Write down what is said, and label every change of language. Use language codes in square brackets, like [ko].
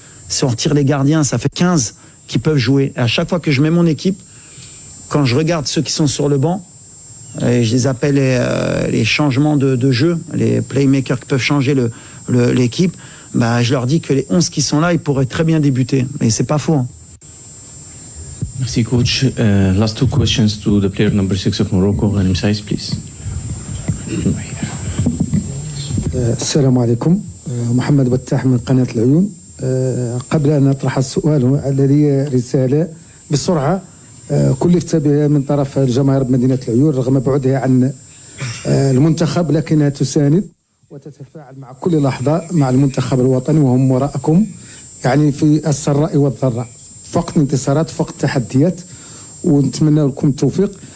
[fr] Si on retire les gardiens, ça fait 15 qui peuvent jouer. Et à chaque fois que je mets mon équipe, quand je regarde ceux qui sont sur le banc, et je les appelle les changements de jeu, les playmakers qui peuvent changer l'équipe, je leur dis que les 11 qui sont là, ils pourraient très bien débuter. Et c'est pas faux. Merci coach. [en] Last 2 questions to the player number 6 of Morocco, Ghanem Saïs, please. [ar] السلام عليكم. محمد بتاح من قناة العيون. قبل أن أطرح السؤال لدي رسالة بسرعة كلفت بها من طرف الجماهير مدينة العيون رغم بعدها عن المنتخب، لكنها تساند وتتفاعل مع كل لحظة مع المنتخب الوطني وهم وراءكم، يعني في السراء والضراء، فقط انتصارات فقط تحديات، ونتمنى لكم التوفيق.